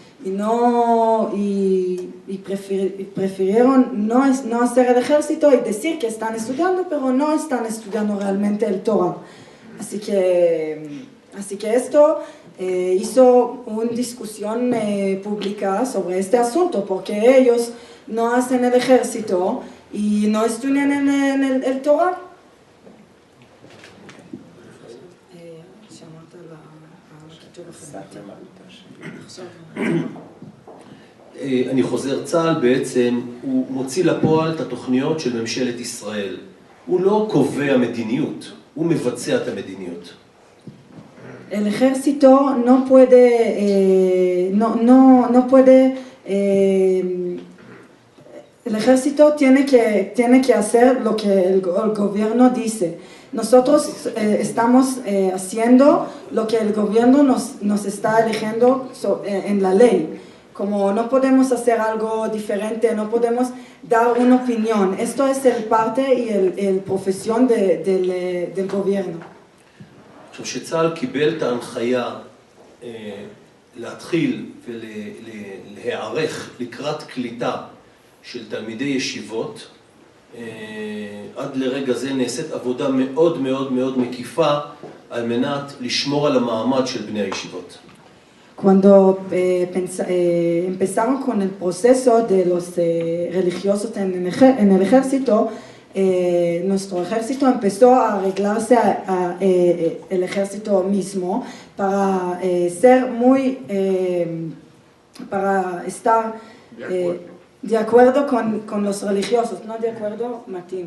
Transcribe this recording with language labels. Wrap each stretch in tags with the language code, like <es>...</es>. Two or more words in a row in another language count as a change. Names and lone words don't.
<es>y prefirieron no hacer el ejército y decir que están estudiando, pero no están estudiando realmente el Torah. Así que esto hizo una discusión pública sobre este asunto, porque ellos no hacen el ejército y no estudian en el Torah.</es> <he>אני חוזר, צה"ל בעצם הוא מוציא לפועל את התוכניות של ממשלת ישראל. הוא לא קובע מדיניות, הוא מבצע את המדיניות.</he> <es>El ejército no puede, el ejército tiene que hacer lo que el gobierno dice. Nosotros estamos haciendo lo que el gobierno nos está eligiendo en la ley. Como no podemos hacer algo diferente, no podemos dar una opinión. Esto es el parte y el profesión del gobierno.</es> <he>עכשיו, שצה"ל קיבל את ההנחיה להתחיל ולהיערך לקראת קליטה של תלמידי ישיבות, עד לרגע זה נעשית עבודה מאוד מאוד מאוד מקיפה על מנת לשמור על המעמד של בני הישיבות.</he> <es>Cuando empezaron con el proceso de los religiosos en el ejército, nuestro ejército empezó a arreglarse el ejército mismo para ser para estar de acuerdo con los religiosos, no de acuerdo, Matim.</es>